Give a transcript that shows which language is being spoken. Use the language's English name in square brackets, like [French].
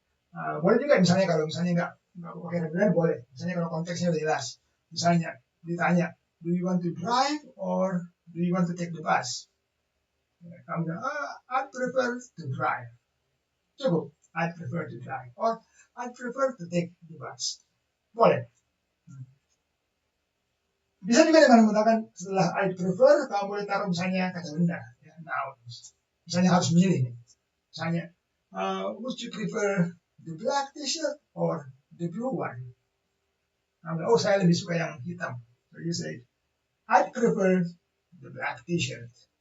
[Indonesian] Nah, boleh juga misalnya kalau nggak pakai rather than boleh. Misalnya kalau konteksnya udah jelas. Misalnya ditanya, [English] do you want to drive or do you want to take the bus? [Indonesian] Kamu bilang, [English] I prefer to drive. [Indonesian] Cukup, [English] I prefer to drive. Or I prefer to take the bus. [Indonesian] Boleh. Bisa juga dengan menggunakan setelah I prefer, kamu boleh taruh misalnya kata benda. Ya, noun. Misalnya harus memilih. Misalnya, [English] would you prefer the black t-shirt or the blue one? [Indonesian] Kamu, saya lebih suka yang hitam. [English] So you say, I prefer the black t-shirt.